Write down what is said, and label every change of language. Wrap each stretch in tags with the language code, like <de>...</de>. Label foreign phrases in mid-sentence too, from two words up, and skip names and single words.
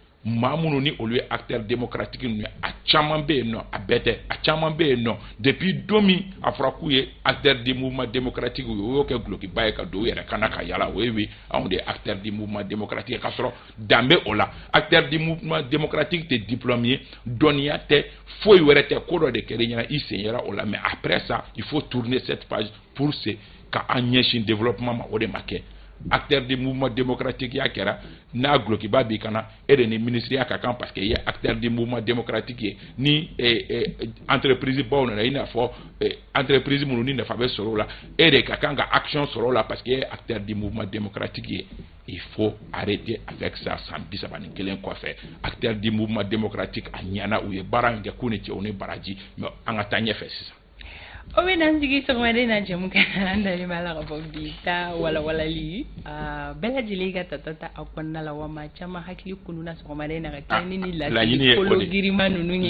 <bm>maa minnu ni olu ye</bm> <fr>acteur démocratique</fr> <bm>ninnu ye a caman bɛ yen nɔ a bɛɛ tɛ a caman bɛ yen nɔ depuis don min a fɔra k'u ye</bm> <fr>acteur du mouvement démocratique</fr> <bm>u y'o kɛ gulokiba ye ka don u yɛrɛ kana ka yala o ye wi anw de</bm> <fr>acteur du mouvement démocratique</fr> <bm>k'a sɔrɔ dan bɛ o la</bm> <fr>acteur du mouvement démocratique</fr> <bm>tɛ diplôme ye dɔnniya tɛ foyi wɛrɛ tɛ ko dɔ de kɛra ɲɛna i sen yɛrɛ o la</bm> <fr>mais après ça il faut tourner cette page pour se</fr> <bm>ka an ɲɛsin développement ma o de ma kɛ</bm> <fr>acteur du mouvement démocratique</fr> <bm>ya kɛra n'a gulokiba b'i kana e de ni ministre ka kan</bm> <fr>parce que</fr> <bm>i ye</bm> <fr>acteur du mouvement démocratique</fr> <bm>ye ni entreprise baw nana i n'a fɔ entreprise minnu ni nafa bɛ sɔrɔ o la e de ka kan ka action sɔrɔ o la</bm> <fr>parce que</fr> <bm>e ye</bm> <fr>acteur du mouvement démocratique</fr> <bm>ye</bm> <fr>il faut arrêter avec ça</fr> <bm>san 31 kɔfɛ</bm> <fr>acteur du mouvement démocratique</fr> <bm>a ɲana u ye baara min kɛ k'u ni cɛw ni baraji mais an ka taa ɲɛfɛ sisan o bɛ n'an sigi sɔgɔmada na jamu kan an dalen b'a la ka fɔ bi ta walawalali bɛɛ lajɛlen ka tata a kɔnɔna la wa maa caman hakili kununa sɔgɔmada na ka kɛ ni lasigi kolo girima ninnu ye</bm>